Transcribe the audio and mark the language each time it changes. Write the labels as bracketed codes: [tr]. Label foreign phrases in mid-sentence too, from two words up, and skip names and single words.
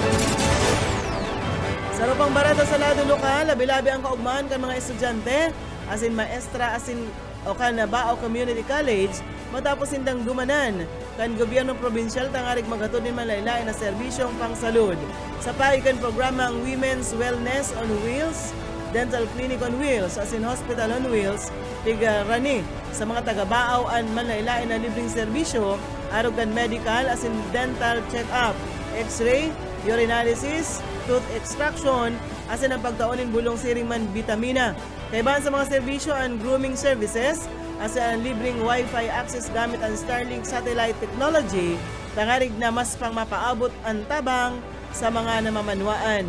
[bik] Sa rupang barata sa lado lokal, labi-labi ang kaugmaan kan mga estudyante asin maestra asin o kan Bao Community College matapos indang dumanan kan gobyernong probinsyal tangarig maghatod din malaylain na serbisyong pangsalud. Sa paikan programang Women's Wellness on Wheels, Dental Clinic on Wheels, asin Hospital on Wheels, tigarani sa mga taga-Bao ang malaylain na libreng serbisyo, arog kan medical asin [en] dental check-up, [bik] x-ray, urinalysis, [en] tooth extraction, [bik] asin ang pagtaunin bulong siring man vitamina. Kaibahan sa mga serbisyo ang [en] grooming services, [bik] asin ang libreng [en] Wi-Fi access [bik] gamit ang Starlink [en] satellite technology, [bik] tangarig na mas pang mapaabot ang tabang sa mga namamanwaan.